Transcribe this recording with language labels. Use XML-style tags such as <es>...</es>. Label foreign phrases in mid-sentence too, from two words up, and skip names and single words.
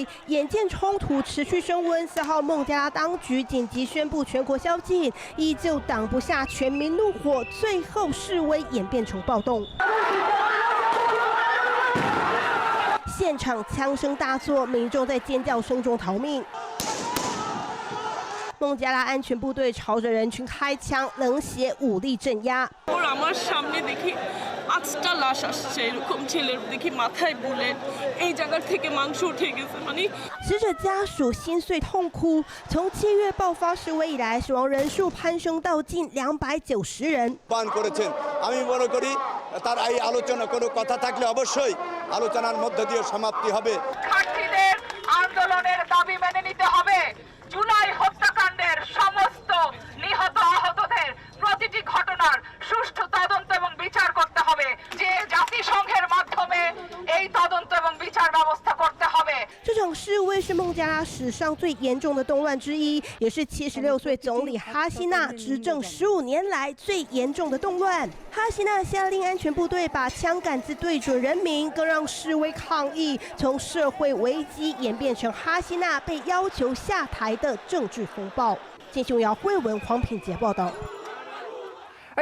<zh>眼见冲突持续升温，4号孟加拉当局紧急宣布全国宵禁，依旧挡不下全民怒火，最后示威演变成暴动。现场枪声大作，民众在尖叫声中逃命。孟加拉安全部队朝着人群开枪，冷血武力镇压。</zh> <bn>আমার সামনে দেখি 5টা লাশ আসছে, এরকম ছেলের দেখি মাথায় বুলেট, এই জায়গা থেকে মাংস উঠে গেছে, মানে</bn> <zh>死者家属心碎痛哭。从7月爆发示威以来，死亡人数攀升到近290人。</zh> <bn>পান করেছেন, আমি মনে করি তার এই আলোচনা কোনো কথা থাকলে অবশ্যই আলোচনার মধ্য দিয়ে সমাপ্তি হবে। ছাত্রীদের আন্দোলনের দাবি মেনে নিতে হবে। জুলাই হত্যাকাণ্ডের সমস্ত নিহত আহতদের প্রতিটি ঘটনার সুষ্ঠু তদন্ত এবং বিচার করতে হবে, যে জাতিসংঘের মাধ্যমে এই তদন্ত এবং বিচার ব্যবস্থা করতে হবে。</bn> <zh>这场示威是孟加拉史上最严重的动乱之一，也是76岁总理哈希娜执政15年来最严重的动乱。哈希娜下令安全部队把枪杆子对准人民，更让示威抗议从社会危机演变成哈希娜被要求下台的政治风暴。金雄瑶、慧文、黄品杰报道。</zh>